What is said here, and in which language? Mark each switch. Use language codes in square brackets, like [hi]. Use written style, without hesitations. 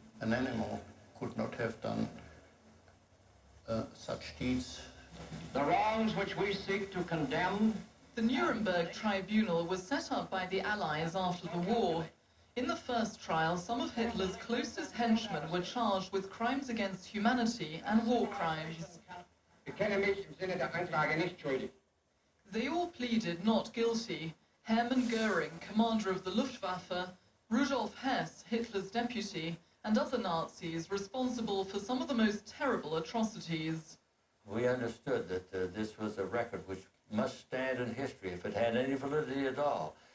[en] An animal could not have done such deeds. The wrongs which we seek to condemn. The Nuremberg tribunal was set up by the Allies after the war. In the first trial, some of Hitler's closest henchmen were charged with crimes against humanity and war crimes. [de] Bekenne mich im Sinne der Anklage nicht schuldig. [en] They all pleaded not guilty. Hermann Göring, commander of the Luftwaffe, Rudolph Hess, Hitler's deputy, and other Nazis responsible for some of the most terrible atrocities. We understood that this was a record which must stand in history if it had any validity at all.